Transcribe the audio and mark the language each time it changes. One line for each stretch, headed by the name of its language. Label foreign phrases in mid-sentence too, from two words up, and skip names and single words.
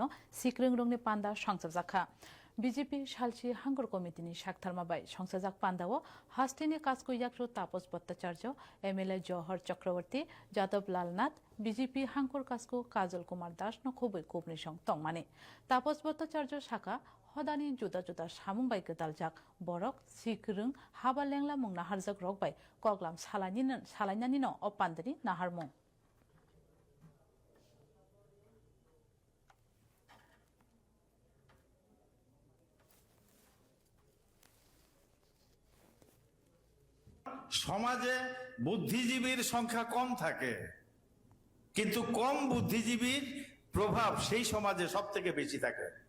Kok Borok: सिक्रिंग्रंनि पान्दा संसजाखा BJP सालची हांगर कमिटिनि साकथारमाबाय संसजाक पान्दाओ हास्टिनि काजको याक्रो तापस भट्टाचार्य MLA जौहर चक्रवर्ती जादव लालनाथ BJP हांगर काजको काजल कुमार दास न खुबै कोपनिसं तंगमाने तापस भट्टाचार्य शाखा हदानि जुदा जुदा सामुंबाय गदालजाक बरक सिक्रिं हाबा लेंला मुं नाहारजाक रकबाय कगलाम सालायनानि न अपान्दनि नाहारमुं
Bangla: সমাজে বুদ্ধিজীবীর সংখ্যা কম থাকে কিন্তু কম বুদ্ধিজীবীর প্রভাব সেই সমাজে সবথেকে বেশি থাকে